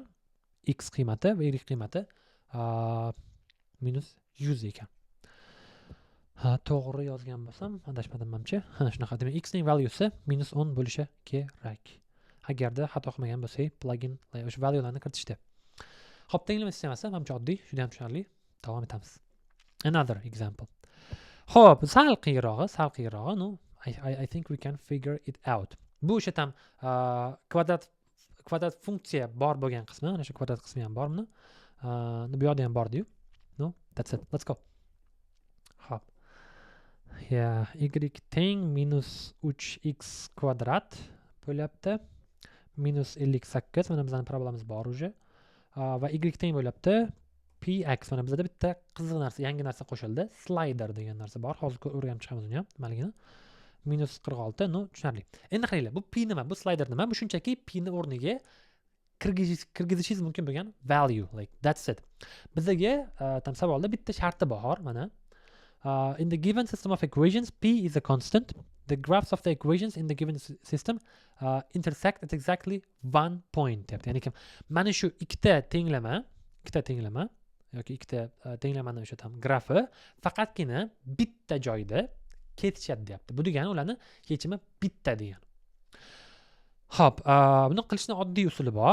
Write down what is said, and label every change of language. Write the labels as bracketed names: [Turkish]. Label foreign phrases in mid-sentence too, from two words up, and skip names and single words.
[Uzbek] X qiymati va y qiymati -100 ekan. To'g'ri yozgan bo'lsam, adashmadim menimcha. Shunaqa. Demak, x ning valyusi -10 bo'lishi kerak. Agarda xato qilmagan bo'lsak, plugin o'sha valyularni kiritishdi. Hop, tenglama sistemasi menimcha oddiy, juda ham tushunarli. Davom etamiz. [English] Another example. [Uzbek] Hop, sal qiyinrog'i, [English] no, I think we can figure it out. [Uzbek] Bu o'sha ham kvadrat funksiya bor bo'lgan qismi, mana shu kvadrat qismi ham bormi? Bu yerda ham bor-ku. [English] No, that's it. Let's go. [Uzbek] Hop. Y teng -3x kvadrat bo'lyapti. -58. Mana bizning parabolamiz bor o'sha. Va y teng bo'lyapti. Px mana bizda bitta qiziq narsa, yangi narsa qo'shildi. Slider degan narsa bor. Hozir o'rganib chiqamiz uni ham, nimaligini. -46, no, tushunarli. Endi qaranglar, bu p nima? Bu slider nima? Bu shunchaki p ni o'rniga kirgizishingiz mumkin bo'lgan value, [English] like that's it. [Uzbek] Bizga tam savolda bitta sharti bor, mana. [English] In the given system of equations, p is a constant. The graphs of the equations in the given system intersect at exactly one point. [Uzbek] Ya'ni mana shu ikkita tenglama yoki ikkita tenglamani o'sha tam grafi faqatgina bitta joyda ketishadi deyapti. Bu degani ularni yechimi bitta degani. Hop, buni qilishning oddiy usuli bor.